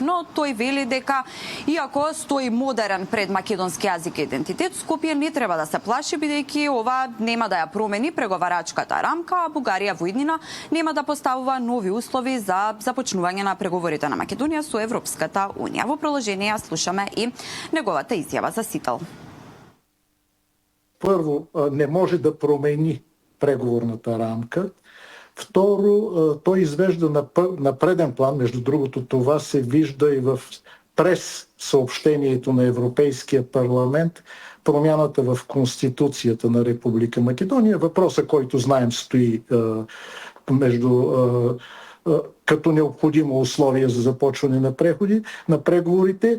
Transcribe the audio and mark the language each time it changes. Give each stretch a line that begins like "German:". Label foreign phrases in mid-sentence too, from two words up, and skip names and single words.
Macedonian: Но тој вели дека иако стои модерен пред македонски јазик и идентитет, Скопје не треба да се плаши бидејќи ова нема да ја промени преговарачката рамка, а Бугарија во иднина нема да поставува нови услови за започнување на преговорите на Македонија со Европската Унија. Во продолжение слушаме и неговата изјава за Сител. Прво, не може да промени преговорната рамка.
Bulgarian: Второ, тој извежда на преден план, между другото това се вижда и в прес съобщението на Европейския парламент, промяната в Конституцията на Република Македонија. Въпросът, който знаем, стои като необходимо условие за започване на преговорите.